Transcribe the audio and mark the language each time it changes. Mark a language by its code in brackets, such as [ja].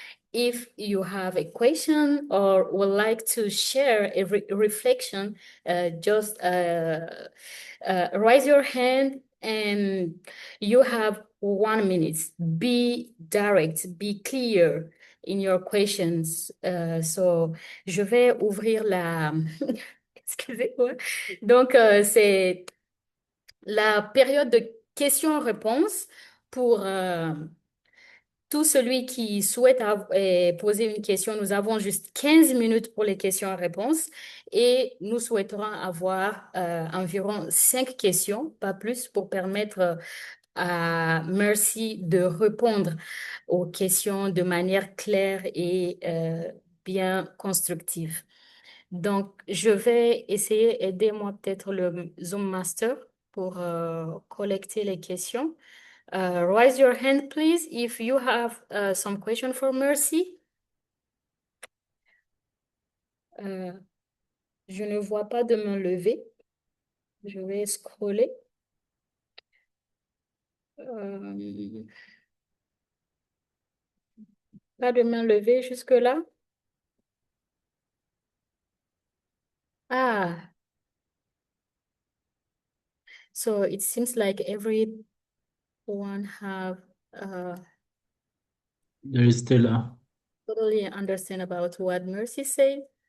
[en] If you have a question or would like to share a reflection, just raise your hand and you have 1 minute. Be direct, be clear in your questions. [fr] So, je vais ouvrir la... Excusez-moi. Donc, c'est la période de questions-réponses pour tout celui qui souhaite poser une question. Nous avons juste 15 minutes pour les questions-réponses et nous souhaiterons avoir environ 5 questions, pas plus, pour permettre à Mercy de répondre aux questions de manière claire et bien constructive. Donc, je vais essayer, aidez-moi peut-être le Zoom Master pour collecter les questions. [en] Raise your hand, please, if you have some question for Mercy. [fr] Je ne vois pas de main levée. Je vais scroller. Euh, Pas de main levée jusque-là. [en] Ah, so it seems like everyone have There is Stella. totally understand about what Mercy said.